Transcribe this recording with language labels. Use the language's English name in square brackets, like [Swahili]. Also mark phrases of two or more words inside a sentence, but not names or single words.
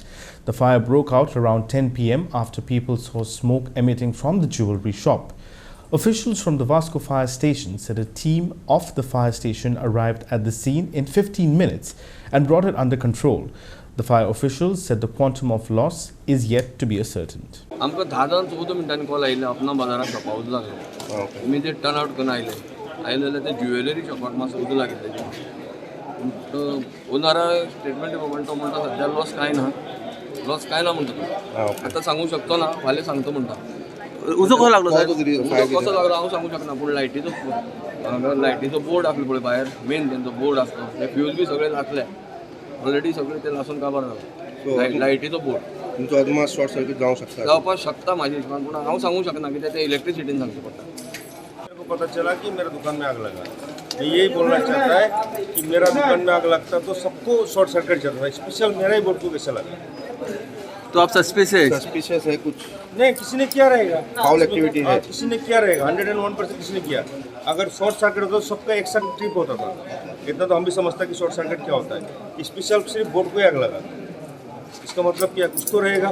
[English] The fire broke out around 10 p.m. after people saw smoke emitting from the jewelry shop. Officials from the Vasco fire station said a team of the fire station arrived at the scene in 15 minutes and brought it under control. The fire officials said the quantum of loss is yet to be ascertained. [Konkani] आमकां 10-14 मिनटांनी कॉल आयिल्लो अपना बाजारात शॉपाक उजो लागलो [English] immediate turn out [Konkani] करून आयले जाल्यार ते ज्युवेलरी शॉपाक मातसो उजो लागिल्लें ओनरा स्टेटमेंट दिवपाक तो म्हणटा सध्या लॉस कांय ना म्हणटा तो आतां सांगूं शकतो ना फाल्यां सांगतो म्हणटा उजो कसो लागलो कसो लागलो हांव सांगूंक शकना पूण लायटीचो बोर्ड आसलो पळय भायर मेन तेंचो बोर्ड आसलो ते फ्यूज बी सगळे लासले ऑलरेडी सगळे ते लासून काबार जालो लायटीचो बोर्ड तुमचो अदमास [English] short circuit [Konkani] जावपाक शकता म्हाज्या हिशोबान पूण हांव सांगूंक शकना कित्याक ते इलेक्ट्रिसिटीन सांगचें पडटा [Hindi] मेरे को पता चला कि मेरा दुकान में आग लगा मैं यही बोलना चाहता है कि मेरा दुकान में आग लगता तो सबको [English] short circuit [Hindi] चलता है स्पेशल मेरा ही बोर्ड को कैसा लगा तो आप सस्पिशियस है कुछ नहीं किसी ने किया रहेगा [English] foul activity [Hindi] है किसी ने किया रहेगा 101% किसी ने किया अगर [English] short circuit [Hindi] होता तो सबका एक साथ ट्रिप होता था इतना तो हम भी समझता कि [English] short circuit [Hindi] क्या होता है स्पेशल सिर्फ बोर्ड को आग लगा इसका मतलब क्या कुछ तो रहेगा